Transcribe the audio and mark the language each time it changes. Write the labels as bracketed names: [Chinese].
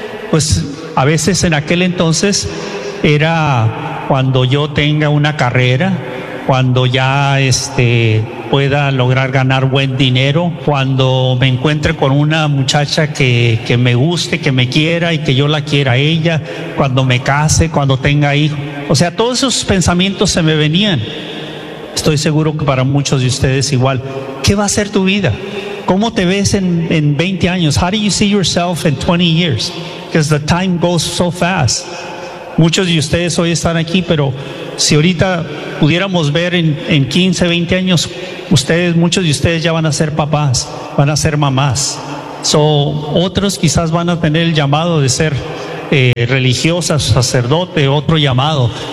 [Spanish] Pues a veces en aquel entonces era cuando yo tenga una carrera, cuando ya pueda lograr ganar buen dinero, cuando me encuentre con una muchacha que me guste, que me quiera y que yo la quiera a ella, cuando me case, cuando tenga hijo. O sea, todos esos pensamientos se me venían. Estoy seguro que para muchos de ustedes igual. ¿Qué va a ser tu vida? ¿Cómo te ves en 20 años? [English] How do you see yourself in 20 years? Because the time goes so fast. [Spanish] Muchos de ustedes hoy están aquí, pero si ahorita pudiéramos ver en 15, 20 años, ustedes, muchos de ustedes ya van a ser papás, van a ser mamás. So, otros quizás van a tener el llamado de ser religiosa, sacerdote, otro llamado.